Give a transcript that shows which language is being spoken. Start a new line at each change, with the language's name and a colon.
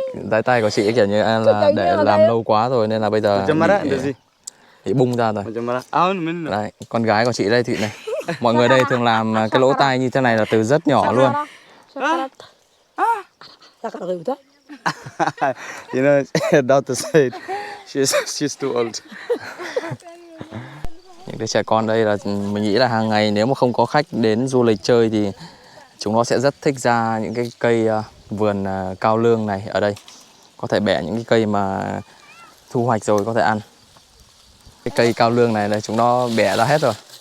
Vietnamese: Tay tay của chị kiểu như là để làm lâu quá rồi nên là bây giờ bị bung ra rồi. Đấy, con gái của chị đây thì này. Mọi người đây thường làm cái lỗ tai như thế này là từ rất nhỏ luôn.
English: You know, daughter said she's too old.
Vietnamese: Những cái trẻ con đây là mình nghĩ là hàng ngày nếu mà không có khách đến du lịch chơi thì chúng nó sẽ rất thích ra những cái cây vườn cao lương này ở đây. Có thể bẻ những cái cây mà thu hoạch rồi có thể ăn. Cái cây cao lương này là chúng nó bẻ ra hết rồi.